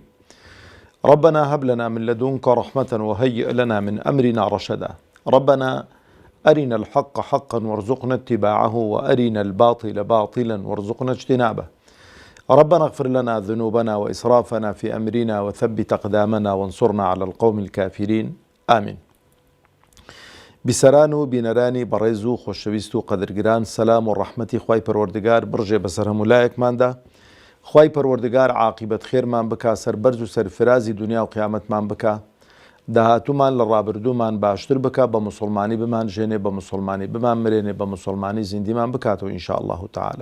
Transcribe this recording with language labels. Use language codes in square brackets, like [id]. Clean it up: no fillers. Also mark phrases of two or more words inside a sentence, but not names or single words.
[ar] ربنا هب لنا من لدنك رحمة وهيئ لنا من أمرنا رشدا. ربنا أرنا الحق حقا وارزقنا اتباعه، وأرنا الباطل باطلا وارزقنا اجتنابه. ربنا اغفر لنا ذنوبنا وإسرافنا في أمرنا وثبت أقدامنا وانصرنا على القوم الكافرين. آمين. [ckb] بسران و بینەرانی بەڕێز و خۆشەویست و قەدرگران، سەلام و ڕەحمەتی خوای پەروەردگار بڕژێ بەسەر هەموو لایەکماندا. خوای پەروەردگار عاقبەت خێرمان بکا، سەربەرز و سەرفرازی دنیا و قیامەتمان بکا، داهاتوومان لە ڕابردوومان باشتر بکا، بە موسڵمانی بمان ژێنێ، بە موسڵمانی بمان مرێنێ، بە موسڵمانی زیندیمان بکاتەوە [ar] ئینشاء الله تعالی.